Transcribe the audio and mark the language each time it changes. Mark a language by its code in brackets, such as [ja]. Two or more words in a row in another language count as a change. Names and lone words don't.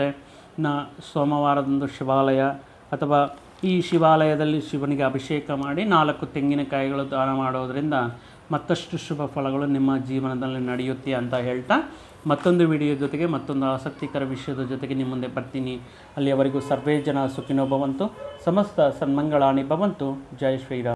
[kn] ಸೋಮವಾರದಂದು ಶಿವಾಲಯ ಅಥವಾ ಈ ಶಿವಾಲಯದಲ್ಲಿ ಶಿವನಿಗೆ ಅಭಿಷೇಕ ಮಾಡಿ 4 ತೆಂಗಿನಕಾಯಿಗಳು ದಾನ ಮಾಡೋದರಿಂದ ಮತ್ತಷ್ಟು ಶುಭ ಫಲಗಳು ನಿಮ್ಮ ಜೀವನದಲ್ಲಿ ನಡೆಯುತ್ತೆ ಅಂತ ಹೇಳ್ತಾ, ಮತ್ತೊಂದು ವಿಡಿಯೋ ಜೊತೆಗೆ ಮತ್ತೊಂದು ಆಸಕ್ತಿಕರ ವಿಷಯದ ಜೊತೆಗೆ ನಿಮ್ಮ ಮುಂದೆ ಬರ್ತೀನಿ. [sa] ಅಲ್ಲಿಯವರೆಗೂ ಸರ್ವೇ ಜನ ಸುಖಿನೋ ಭವಂತು, ಸಮಸ್ತ ಸನ್ಮಂಗಳಾನಿ ಭವಂತು. [hi] ಜೈ ಶ್ರೀರಾಮ್.